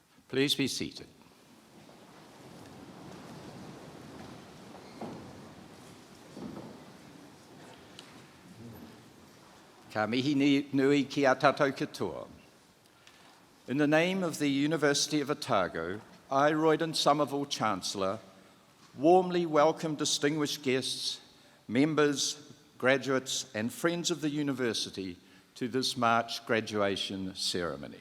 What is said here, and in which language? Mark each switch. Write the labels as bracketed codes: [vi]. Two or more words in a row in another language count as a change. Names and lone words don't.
[en] Please be seated. [mi] Ka mihi nui ki a tātou katoa. [en] In the name of the University of Otago, I, Royden Somerville Chancellor, warmly welcome distinguished guests, members, graduates and friends of the University to this March graduation ceremony.